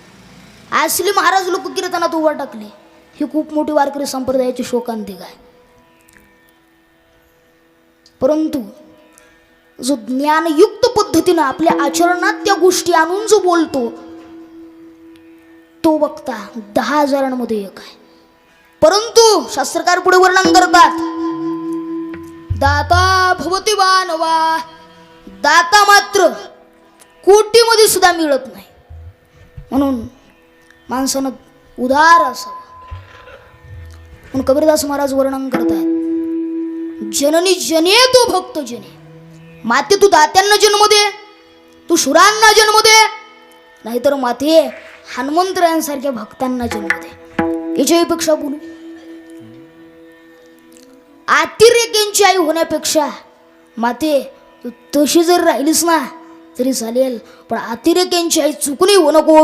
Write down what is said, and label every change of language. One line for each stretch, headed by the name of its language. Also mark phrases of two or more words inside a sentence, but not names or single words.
Marathi: असली महाराज लोक कीर्तनात उभा टाकले. ही खूप मोठी वारकरी संप्रदायाची शोकांतिका आहे. परंतु जो ज्ञानयुक्त पद्धतीनं आपल्या आचरणात त्या गोष्टी आणून जो बोलतो तो बघता 10,000मध्ये एक आहे. परंतु शास्त्रकार पुढे वर्णन करतात,
Sanskrit: दाता भवती वानवा,
Marathi: दाता मात्र कोटीमध्ये सुद्धा मिळत नाही. म्हणून माणसानं उदार असावं. म्हणून कबीरदास महाराज वर्णन करतात,
Hindi: जननी जने तो भक्त जने.
Marathi: माते तू दात्यांना जन्म दे, तू शुरांना जन्म दे, नाहीतर माते हनुमंतरायांसारख्या भक्तांना जन्म दे. याच्यापेक्षा बोलू, अतिरेक्यांची आई होण्यापेक्षा माते तू तशी जर राहिलीस ना तरी चालेल, पण अतिरेक्यांची आई चुकूनही हो नको.